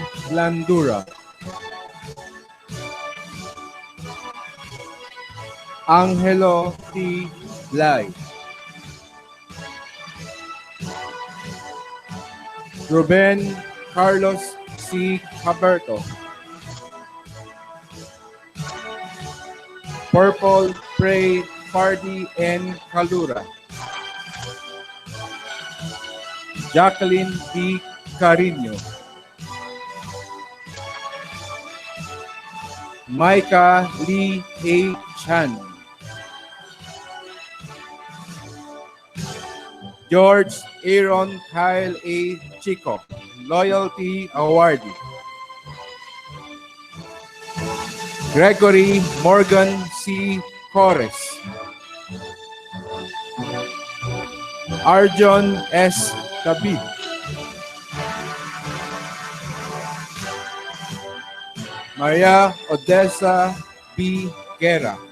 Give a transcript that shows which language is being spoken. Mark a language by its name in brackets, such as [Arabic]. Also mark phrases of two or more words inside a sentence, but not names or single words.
[English] Blandura. Angelo T. Blay. Ruben Carlos C. Caberto. Purple Prey Party N. Calura. Jacqueline D. Carino. Micah Lee A. Chan. George Aaron Kyle A. Chico, Loyalty Awardee. Gregory Morgan C. Corres. Arjon S. Tabid. Maria Odessa B. Guerra.